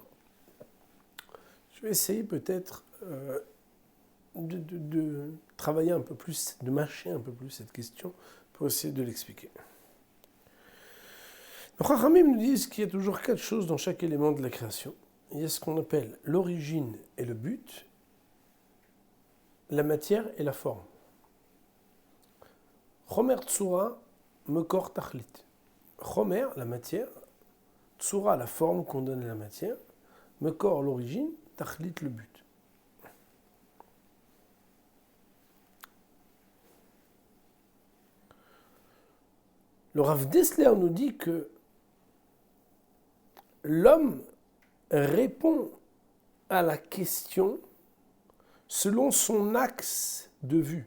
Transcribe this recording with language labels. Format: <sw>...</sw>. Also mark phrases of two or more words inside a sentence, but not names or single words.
<fr>Je vais essayer peut-être de travailler un peu plus, de mâcher un peu plus cette question pour essayer de l'expliquer. Les Chachamim nous disent qu'il y a toujours 4 choses dans chaque élément de la création. Il y a ce qu'on appelle l'origine et le but, la matière et la forme.</fr> <he>חומר צורה, מקור תכלית.</he> <fr>Chomer, la matière, tsura, la forme qu'on donne à la matière, mekor, l'origine, tachlit, le but. Le Rav Dessler nous dit que l'homme répond à la question selon son axe de vue.</fr>